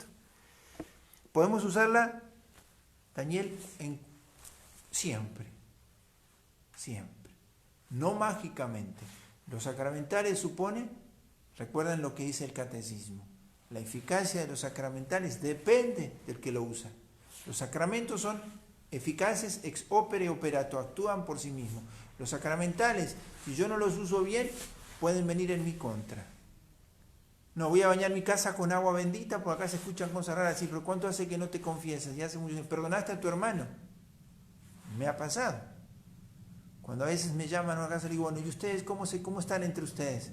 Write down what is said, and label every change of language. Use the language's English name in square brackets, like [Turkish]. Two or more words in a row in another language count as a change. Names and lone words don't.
[Spanish] Podemos usarla, Daniel, siempre, no mágicamente. Los sacramentales supone, recuerden lo que dice el catecismo, la eficacia de los sacramentales depende del que lo usa. Los sacramentos son eficaces [Latin] ex opere operato, [Spanish] actúan por sí mismos. Los sacramentales, si yo no los uso bien, pueden venir en mi contra. No, voy a bañar mi casa con agua bendita, porque acá se escuchan cosas raras. Sí, pero ¿cuánto hace que no te confiesas? Y hace mucho. ¿Perdonaste a tu hermano? Me ha pasado. Cuando a veces me llaman a casa, le digo, bueno, ¿y ustedes cómo están entre ustedes?